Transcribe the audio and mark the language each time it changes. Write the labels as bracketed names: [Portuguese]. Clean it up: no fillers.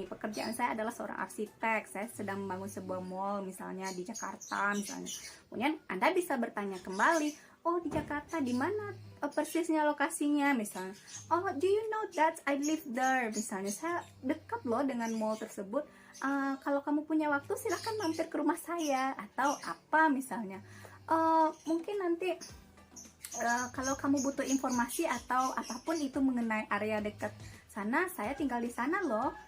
[Indonesian] Pekerjaan saya adalah seorang arsitek. Saya sedang membangun sebuah mall misalnya di Jakarta misalnya. Kemudian Anda bisa bertanya kembali, oh di Jakarta di mana persisnya lokasinya misalnya. [English] Oh, do you know that I live there? [Indonesian] Misalnya saya dekat loh dengan mall tersebut. Kalau kamu punya waktu silahkan mampir ke rumah saya atau apa misalnya. Mungkin nanti kalau kamu butuh informasi atau apapun itu mengenai area dekat sana, saya tinggal di sana loh.